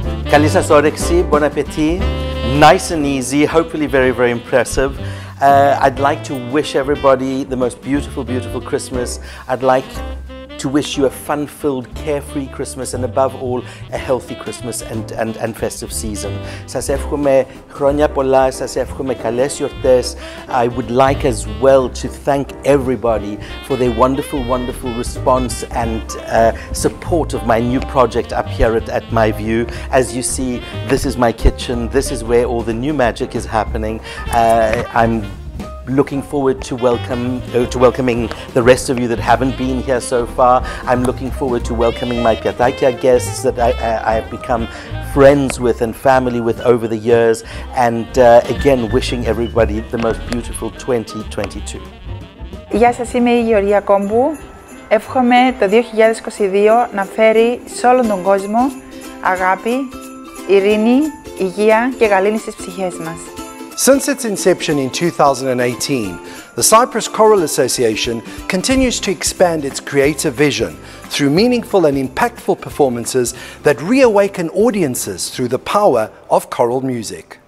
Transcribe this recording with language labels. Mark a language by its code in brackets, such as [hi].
[el] Καλή σας όρεξη, [en] bon appétit, nice and easy, hopefully very, very impressive. I'd like to wish everybody the most beautiful, beautiful Christmas. I'd like to wish you a fun-filled, carefree Christmas and above all, a healthy Christmas and festive season. [el] Σας εύχομαι χρόνια πολλά, σας εύχομαι καλές γιορτές. [en] I would like as well to thank everybody for their wonderful, wonderful response and support of my new project up here at My View. As you see, this is my kitchen. This is where all the new magic is happening. I'm looking forward to welcoming the rest of you that haven't been here so far. I'm looking forward to welcoming my Piatakia guests that I have become friends with and family with over the years, and again wishing everybody the most beautiful 2022. [el] Γεια σας, είμαι η Γεωργία Κόμπου. Εύχομαι το 2022 να φέρει σε όλον τον κόσμο αγάπη, ειρήνη, υγεία και γαλήνη στις ψυχές μας. [en] Since its inception in 2018, the Cyprus Choral Association continues to expand its creative vision through meaningful and impactful performances that reawaken audiences through the power of choral music.